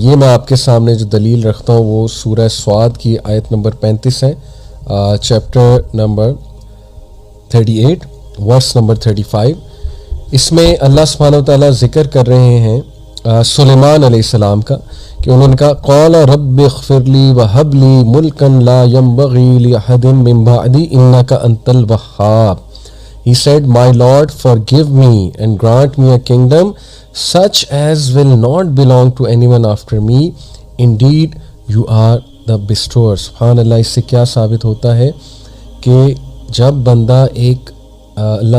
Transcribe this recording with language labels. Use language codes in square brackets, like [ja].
[ur] یہ میں آپ کے سامنے جو دلیل رکھتا ہوں وہ سورہ سواد کی آیت نمبر 35 ہے, چیپٹر نمبر 38 ورس نمبر 35. اس میں اللہ سبحانہ و تعالیٰ ذکر کر رہے ہیں سلیمان علیہ السلام کا کہ انہوں نے کہا [ar] قال رب اغفر لی وہب لی ملکا لا ينبغی لأحد من بعدی انک انت الوہاب. [en] He said, my Lord, forgive me and grant me a kingdom such as will not belong to anyone after me. Indeed, you are the bestower. [ur] سبحان اللہ. اس سے کیا ثابت ہوتا ہے کہ جب بندہ ایک اللہ